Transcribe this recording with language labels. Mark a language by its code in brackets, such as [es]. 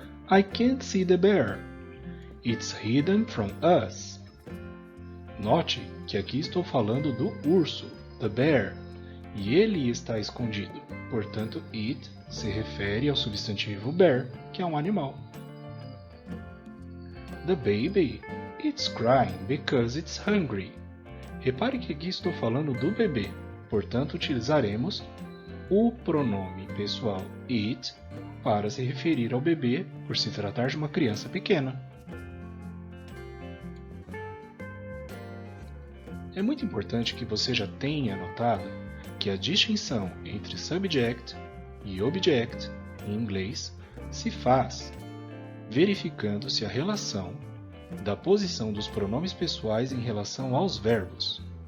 [en] I can't see the bear. It's hidden from us. [pt] Note que aqui estou falando do urso, the bear, e ele está escondido. Portanto, it se refere ao substantivo bear, que é um animal. [en] The baby, it's crying because it's hungry. [pt] Repare que aqui estou falando do bebê, portanto utilizaremos o pronome pessoal it para se referir ao bebê por se tratar de uma criança pequena. É muito importante que você já tenha notado que a distinção entre subject e object em inglês se faz verificando se a relação da posição dos pronomes pessoais em relação aos verbos.